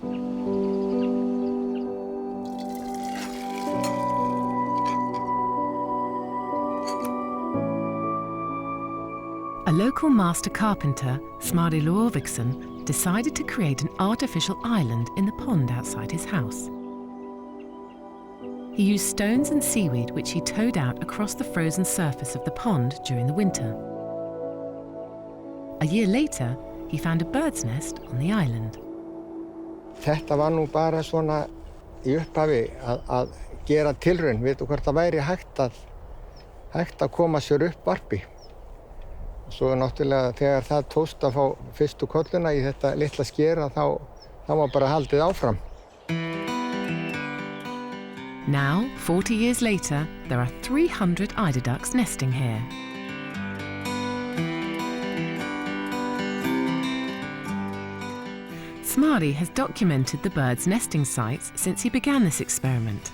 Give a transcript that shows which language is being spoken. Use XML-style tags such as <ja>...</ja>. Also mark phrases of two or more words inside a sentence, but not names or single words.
<en>A local master carpenter, Smári Lovíksson, decided to create an artificial island in the pond outside his house. He used stones and seaweed which he towed out across the frozen surface of the pond during the winter. A year later, he found a bird's nest on the island.</en> <is>Þetta var nú bara svona í upphafi að gera tilraun, veitu hvort það væri hægt að koma sér upp varpi. Svo náttúrulega þegar það tókst að fá fyrstu kolluna í þetta litla skera þá var bara haldið áfram.</is> <en>Now, 40 years later, there are 300 eider ducks nesting here. Smári has documented the birds' nesting sites since he began this experiment.</en>